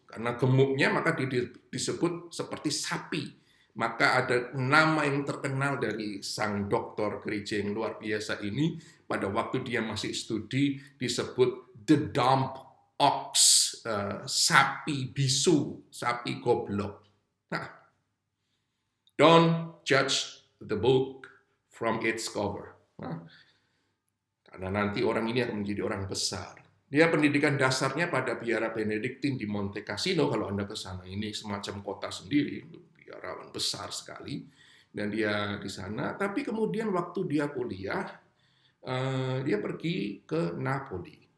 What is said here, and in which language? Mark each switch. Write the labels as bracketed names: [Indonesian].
[Indonesian] Karena gemuknya maka disebut seperti sapi. Maka ada nama yang terkenal dari sang doktor gereja yang luar biasa ini, pada waktu dia masih studi disebut the dumb ox, sapi bisu, sapi goblok. [English] Nah, don't judge the book from its cover. [Indonesian] Nah, karena nanti orang ini akan menjadi orang besar. Dia pendidikan dasarnya pada biara Benediktin di Monte Cassino. Kalau Anda ke sana, ini semacam kota sendiri, biarawan besar sekali. Dan dia di sana. Tapi kemudian waktu dia kuliah, dia pergi ke Napoli.